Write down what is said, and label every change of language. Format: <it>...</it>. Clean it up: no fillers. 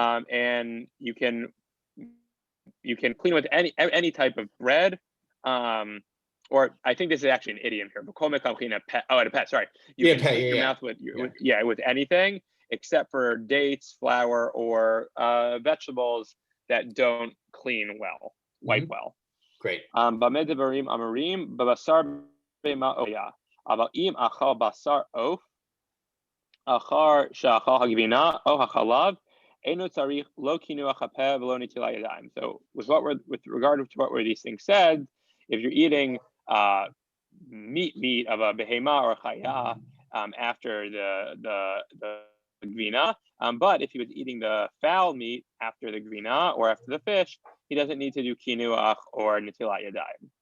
<en>And you can clean with any type of bread, or I think this is actually an idiom here. At a pet. Sorry, you can clean your mouth with anything except for dates, flour, or vegetables that don't clean well, wipe well. Great.</en> <he>Bameh devarim amarim babasar bema oya. אבל אם אכל בשר עוף, אחר שאכל הגבינה או החלב, אינו צריך לא קינוח הפה ולא נטילת ידיים.</he> <en>So with regard to what were these things said, if you're eating meat of a behema or a chaya after the gvina, but if he was eating the fowl meat after the gvina or after the fish, he doesn't need to do kinuach or netilat yadayim.</en>